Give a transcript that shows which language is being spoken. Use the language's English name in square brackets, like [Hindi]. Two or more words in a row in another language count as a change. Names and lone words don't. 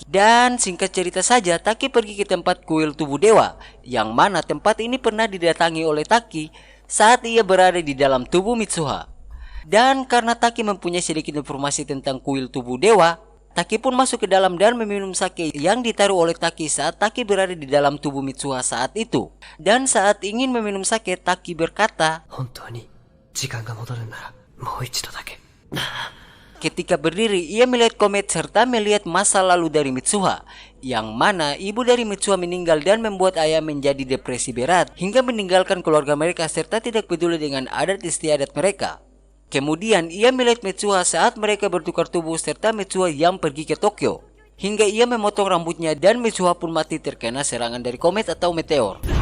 [Indonesian] Dan singkat cerita saja, Taki pergi ke tempat kuil tubuh dewa, yang mana tempat ini pernah didatangi oleh Taki saat ia berada di dalam tubuh Mitsuha. Dan karena Taki mempunyai sedikit informasi tentang kuil tubuh dewa, Taki pun masuk ke dalam dan meminum sake yang ditaruh oleh Taki saat Taki berada di dalam tubuh Mitsuha saat itu. Dan saat ingin meminum sake, Taki berkata, [Japanese] 本当に時間が戻るんならもう一度だけ。 [Indonesian] Ketika berdiri, ia melihat komet serta melihat masa lalu dari Mitsuha, yang mana ibu dari Mitsuha meninggal dan membuat ayah menjadi depresi berat hingga meninggalkan keluarga mereka serta tidak peduli dengan adat istiadat mereka. Kemudian ia melihat Mitsuha saat mereka bertukar tubuh serta Mitsuha yang pergi ke Tokyo, hingga ia memotong rambutnya dan Mitsuha pun mati terkena serangan dari komet atau meteor.